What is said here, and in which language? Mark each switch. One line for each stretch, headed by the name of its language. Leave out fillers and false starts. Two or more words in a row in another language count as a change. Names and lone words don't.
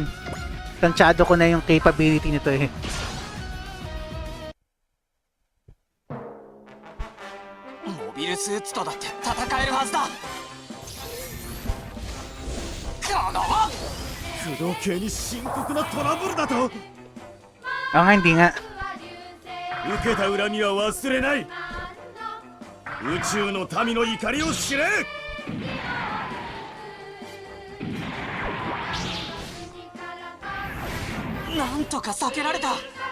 Filipino: Tansyado ko na yung capability nito eh.
English: Mobile suits
Japanese: とだって戦えるはずだ。この不動系に深刻なトラブルだと。
Filipino: nga, hindi nga.
Japanese: 受けた恨みは忘れない。宇宙の民の怒りを知れ。なんとか避けられた。